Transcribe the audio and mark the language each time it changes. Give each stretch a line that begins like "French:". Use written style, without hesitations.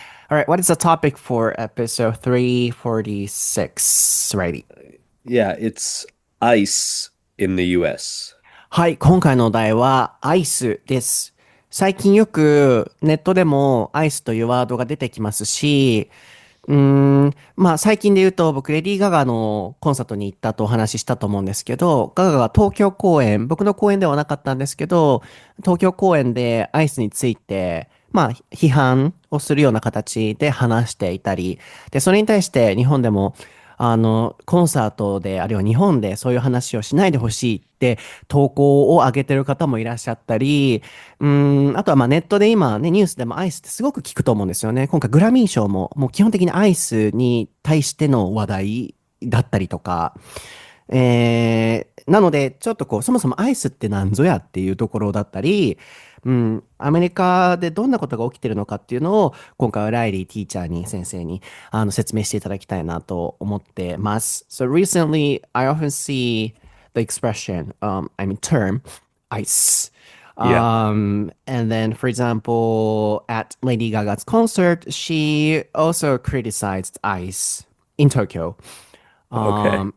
English: All right, what is the topic for episode 346, Riley? Yeah, it's ICE in the US.
Japanese: はい、今回のお題はアイスです。最近よくネットでもアイスというワードが出てきますし、最近で言うと僕レディー・ガガのコンサートに行ったとお話ししたと思うんですけど、ガガが東京公演、僕の公演ではなかったんですけど、東京公演でアイスについて、批判をするような形で話していたり、で、それに対して日本でも、コンサートで、あるいは日本でそういう話をしないでほしいって投稿を上げてる方もいらっしゃったり、あとはネットで今ね、ニュースでもアイスってすごく聞くと思うんですよね。今回グラミー賞ももう基本的にアイスに対しての話題だったりとか、なので、ちょっとこう、そもそもアイスって何ぞやっていうところだったり、アメリカでどんなことが起きてるのかっていうのを、今回はライリーティーチャーに、先生に、説明していただきたいなと思ってます。
English: So recently, I often see the expression, I mean term, ice. Yeah. And then, for example, at Lady Gaga's concert, she also criticized ice in Tokyo. Okay.